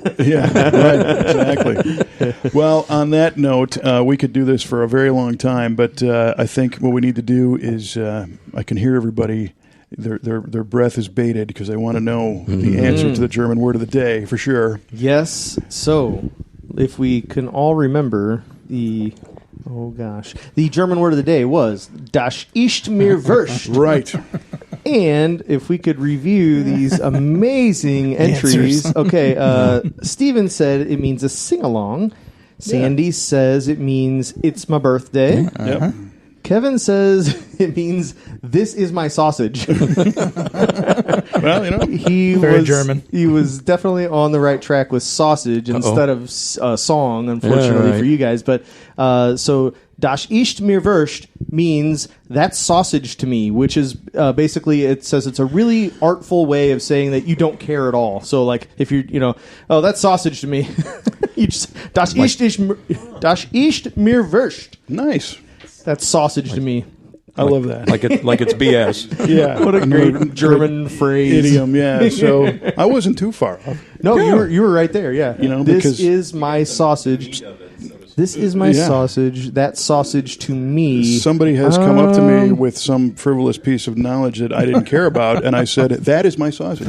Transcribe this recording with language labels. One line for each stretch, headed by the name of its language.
English: Yeah, right, exactly. Well, on that note, we could do this for a very long time, but I think what we need to do is I can hear everybody. Their breath is bated because they want to know the answer to the German word of the day for sure. Yes. So, if we can all remember the German word of the day was
German: Das ist mir wurscht.
English: Right. And if we could review these amazing entries. Okay, Steven said it means a sing-along. Sandy says it means it's my birthday. Yep. Kevin says it means this is my sausage. Well, he Very German. He was definitely on the right track with sausage instead of song, unfortunately for you guys. But so
German: Das ist mir wurscht
English: means that's sausage to me, which is basically it says it's a really artful way of saying that you don't care at all. So like if you're that's sausage to me. You just
German: Das ist mir wurscht.
English: Nice. That's sausage to me. I love that. Like it's BS. Yeah. What a great German phrase. Idiom, yeah. So I wasn't too far off. No, you were right there, yeah. This is my sausage. This is my sausage. That sausage to me. Somebody has come up to me with some frivolous piece of knowledge that I didn't care about, and I said, that is my sausage.